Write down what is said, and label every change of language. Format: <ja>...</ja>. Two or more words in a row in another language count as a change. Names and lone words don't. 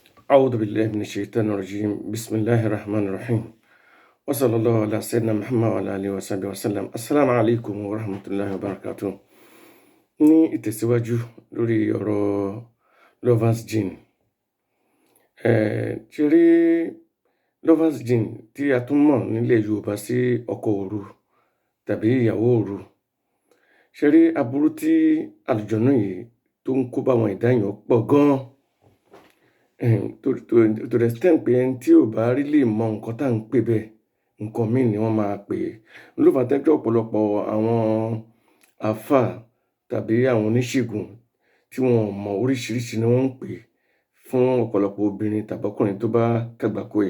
<ar>أعوذ بالله من الشيطان الرجيم بسم الله الرحمن الرحيم وصلى الله على سيدنا محمد وعلى آله وصحبه وسلم السلام عليكم ورحمة الله وبركاته.</ar> <yo>Ní ìtẹ̀síwájú lórí ọ̀rọ̀</yo> <en>lovers gene,</en> <yo>ṣe rí</yo> <en>lovers gene</en> <yo>tí a tún mọ̀ nílẹ̀ Yorùbá sí ọkọ òru tàbí ìyàwó òru, ṣe rí aburú tí àlùjọ̀nnú yìí tó ń kó bá àwọn ẹ̀dá èèyàn pọ̀ gan-an.</yo> <en>To the extent</en> <yo>pé ẹni tí ò bá rí lè mọ nǹkan tá à ń pè bẹ́ẹ̀, nǹkan míì ni wọ́n máa pè é. Ló fà á tẹ́ pé ọ̀pọ̀lọpọ̀ àwọn àáfàá tàbí àwọn oníṣègùn tí wọn ò mọ oríṣiríṣi ni wọ́n ń pè fún ọ̀pọ̀lọpọ̀ obìnrin tàbí ọkùnrin tó bá kàgbákò ẹ̀.</yo>